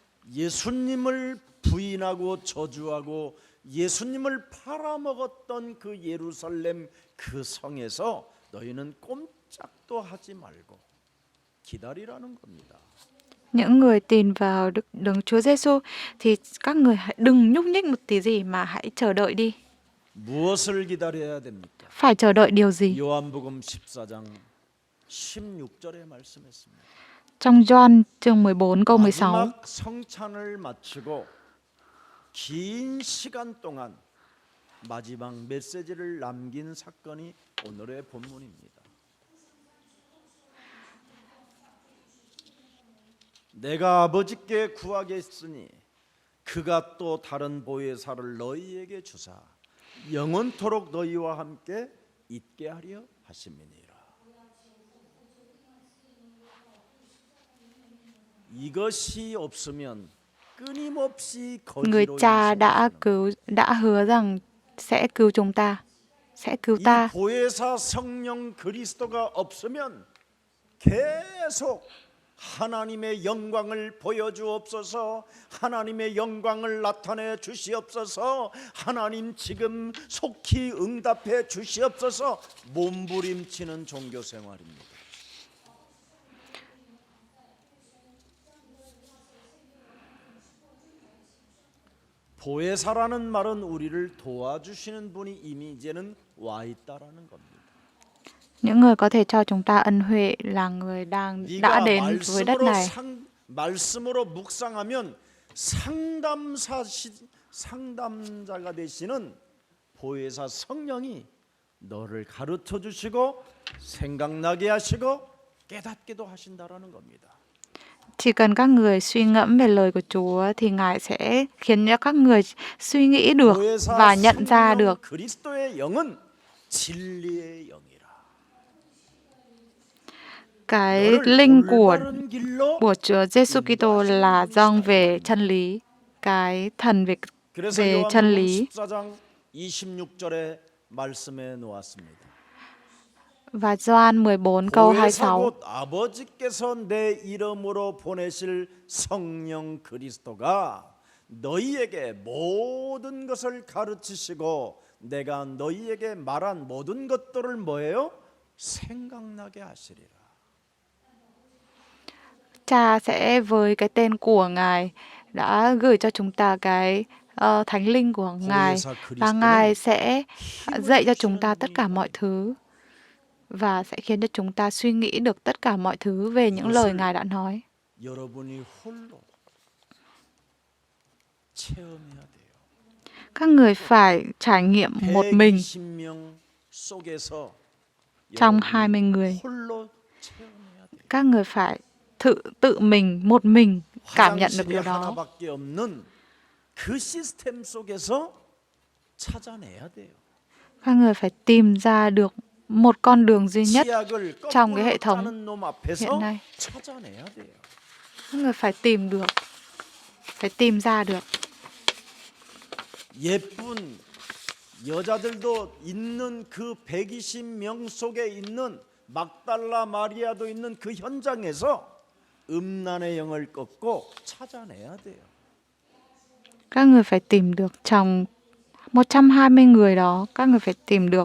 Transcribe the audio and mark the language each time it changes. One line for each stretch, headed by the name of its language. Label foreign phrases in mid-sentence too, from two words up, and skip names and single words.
Korean: 예수님을 부인하고 저주하고 예수님을 팔아먹었던 그 예루살렘 그 성에서 너희는 꼼짝도 하지 말고 기다리라는 겁니다.
Vietnamese: Những người tin vào Đấng Chúa Giêsu thì các người hãy đừng nhúc nhích một tí gì mà hãy chờ đợi đi.
Korean: 무엇을 기다려야 됩니까?
Vietnamese: Phải chờ đợi điều gì?
Korean: 요한복음 14장 16절에 말씀했습니다.
Vietnamese: Trong Gioan chương 14 câu 16.
Korean: 마지막 성찬을 마치고 긴 시간 동안 마지막 메시지를 남긴 사건이 오늘의 본문입니다. 내가 아버지께 구하겠으니 그가 또 다른 보혜사를 너희에게 주사 영원토록 너희와 함께 있게 하려 하심이니라. 이것이 없으면 끊임없이
Vietnamese: Người
Korean: 거지로
Vietnamese: cha
Korean: 인생을
Vietnamese: đã hứa rằng sẽ cứu chúng ta, sẽ cứu
Korean: 이
Vietnamese: ta.
Korean: 보혜사 성령 그리스도가 없으면 계속 하나님의 영광을 보여주옵소서, 하나님의 영광을 나타내 주시옵소서, 하나님 지금 속히 응답해 주시옵소서 몸부림치는 종교 생활입니다. 보혜사라는 말은 우리를 도와주시는 분이 이미 이제는 와 있다라는 겁니다.
Vietnamese: Những người có thể cho chúng ta ân huệ là người đã
Korean: 네가
Vietnamese: đến với đất này.
Korean: 말씀으로 묵상하면 상담자가 되시는 보혜사 성령이 너를 가르쳐 주시고 생각나게 하시고 깨닫게도 하신다라는 겁니다.
Vietnamese: Chỉ cần các người suy ngẫm về lời của Chúa thì Ngài sẽ khiến cho các người suy nghĩ được và nhận ra được.
Korean: 그리스도의 영은 진리의 영이라.
Vietnamese: Cái linh của Chúa Giêsu Kitô là dâng về chân lý, cái thần về chân lý.
Korean: 14장 26절에 말씀해 놓았습니다.
Vietnamese: Và Gioan 14 câu 26.
Korean: 곧 아버지께서 내 이름으로 보내실 성령 그리스도가 너희에게 모든 것을 가르치시고 내가 너희에게 말한 모든 것들을 뭐예요? 생각나게 하시리라.
Vietnamese: Cha sẽ với cái tên của Ngài đã gửi cho chúng ta cái Thánh Linh của Ngài và Ngài sẽ dạy cho chúng ta tất cả mọi thứ và sẽ khiến cho chúng ta suy nghĩ được tất cả mọi thứ về những lời Ngài đã nói.
Korean: 여러분이 홀로 체험해야 돼요.
Vietnamese: Các người phải trải nghiệm một mình
Korean: 120명 속에서
Vietnamese: trong 20 người.
Korean: 홀로 체험해야 돼요.
Vietnamese: Các người phải tự mình, một mình cảm nhận được
Korean: 화장실이
Vietnamese: điều đó.
Korean: 하나밖에 없는 그 시스템 속에서 찾아내야 돼요.
Vietnamese: Các người phải tìm ra được một con đường duy nhất
Korean: 치약을
Vietnamese: trong cái
Korean: 거꾸로
Vietnamese: hệ thống
Korean: 짜는 놈 앞에서
Vietnamese: hiện nay.
Korean: 찾아내야 돼요.
Vietnamese: Các người phải tìm ra được.
Korean: 예쁜 여자들도 있는 그 120명 속에 있는 막달라 마리아도 있는 그 현장에서 음란의 영을 꺾고 찾아내야 돼요.
Vietnamese: Các người phải tìm được trong 120 người đó, các người phải tìm được.